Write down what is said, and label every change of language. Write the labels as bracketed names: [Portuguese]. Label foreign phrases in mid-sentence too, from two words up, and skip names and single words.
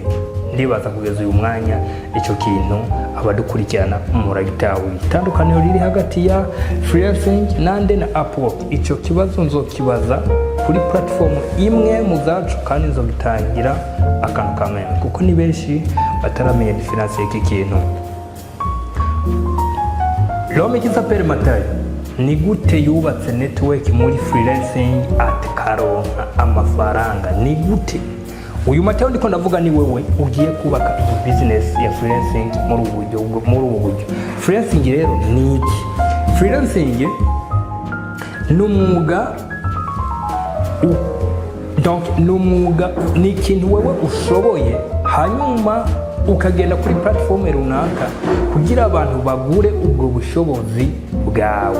[Rundi] Ndibaza kugeza uyu mwanya icyo kintu abadukurikirana muragitawe. Itandukaniro riri hagati ya freelancing nande na Upwork, icyo kibazo nzokibaza kuri platform imwe mu zacu kandi nzogitangira akantu kamwe kuko ni benshi bataramenya difference y'iki kintu. [French] L'homme qui s'appelle [Rundi] Matayo ni gute yubatse network muri freelancing atakaronka amafaranga? Ni gute? Uyu Matayo ndiko ndavuga ni wewe ugiye kubaka iyi business ya freelancing muri ubu buryo. Freelancing rero ni iki? Freelancing ni umwuga, donc ni umwuga, ni ikintu wewe ushoboye hanyuma ukagenda kuri platform runaka kugira abantu bagure ubwo bushobozi bwawe.